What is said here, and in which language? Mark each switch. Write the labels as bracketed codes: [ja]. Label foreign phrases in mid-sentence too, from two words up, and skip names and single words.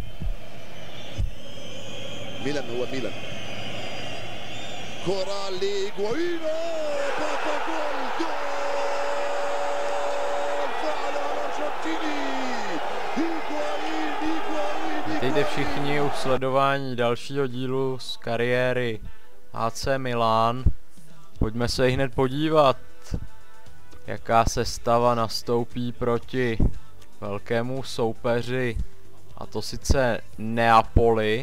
[ar] ميلان هو ميلان. كرة لإيغوايين، بابا جول، جول فعل الأرجنتيني. إيغوايين. [cs] Vítejte všichni u sledování dalšího dílu z kariéry AC Milan. Pojďme se hned podívat, jaká sestava nastoupí proti velkému soupeři, a to sice Neapoli.